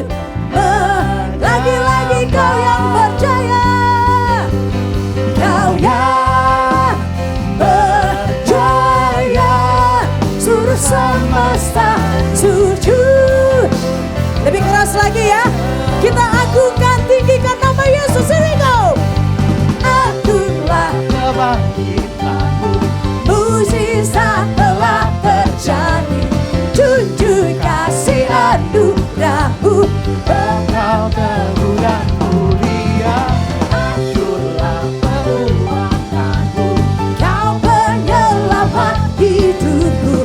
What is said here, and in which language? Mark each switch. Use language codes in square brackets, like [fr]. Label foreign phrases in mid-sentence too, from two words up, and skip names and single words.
[id] Lagi-lagi Kau yang berjaya, Kau yang berjaya, seluruh semesta sujud. Lebih keras lagi ya. Kita agungkan, tinggikan nama Yesus. [en] Here we go. [id] Agunglah kebangkitanmu, mukjizat telah terjadi. Tunjuk kasih anugerahmu, kekal teguh dan mulia. Masyurlah perbuatanmu, Kau penyelamat hidupku.